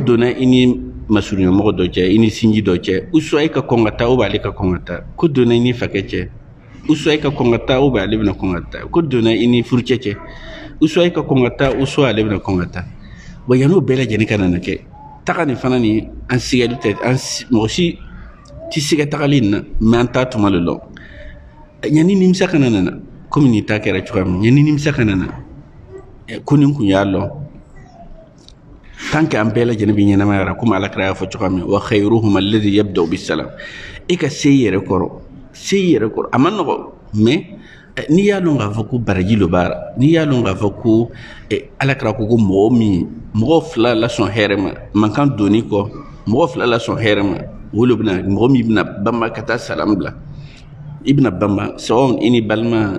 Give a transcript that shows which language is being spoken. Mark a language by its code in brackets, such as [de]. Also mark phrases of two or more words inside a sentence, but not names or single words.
[bm] donna i ni masuruɲɛmɔgɔ dɔ cɛ i ni sinji dɔ cɛ [fr] ou soit [bm] i ka kɔn ka taa [fr] ou bien [bm] ale ka kɔn ka taa ko donna i ni fakɛ cɛ [fr] ou soit [bm] i ka kɔn ka taa [fr] ou bien [bm] ale bɛna kɔn ka taa ko donna i ni furucɛ cɛ [fr] ou soit [bm] i ka kɔn ka taa [fr] ou soit [bm] ale bɛna kɔn ka taa bon yan'o bɛɛ lajɛlen ka nana kɛ taga nin fana ni an sigɛli tɛ mɔgɔ si ti siga tagali nin na mais an t'a tuma le lɔn ɲani nimisa kana nana komi nin ta kɛra cogoya min ɲani nimisa kana na ko nin kun y'a lɔn [fr] tant que [bm] an bɛɛ lajɛlen bi ɲɛnamayara komi alakira y'a fɔ cogoya min [ar] وخيرهم الذي يبدأ بالسلام [bm] i ka se i yɛrɛ kɔrɔ a ma nɔgɔ mais n'i y'a lɔn k'a fɔ ko baraji lo b'a la n'i y'a lɔn k'a fɔ ko alakira ko mɔgɔ fila lasɔn hɛrɛ ma mankan donni kɔ mɔgɔ fila lasɔn hɛrɛ ma wolo bɛna mɔgɔ min bɛna banba ka taa salam bila i bɛna banba sawa i ni balima